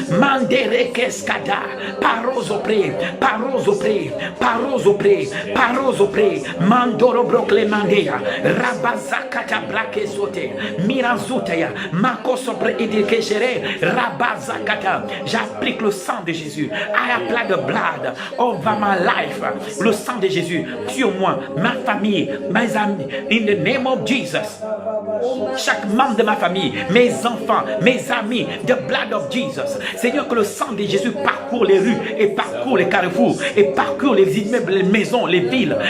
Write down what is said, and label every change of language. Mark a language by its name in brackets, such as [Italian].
[French] Mandere keskada. Parozo pre. Parozo pre. Parozo pre. Parozo pre. Mandoro brokle mandea. Rabazakata brake sote. Mirazutaya. Makoso pre edikeshere. Rabazakata. J'applique le sang de Jésus. [English] I apply the blood over my life. [French] Le sang de Jésus sur moi, ma famille, mes amis. [English] In the name of Jesus. [French] Chaque membre de ma famille, mes enfants, mes amis. [English] The blood of Jesus. [French] Seigneur, que le sang de Jésus parcourt les rues et parcourt les carrefours et parcourt les immeubles, les maisons, les villes.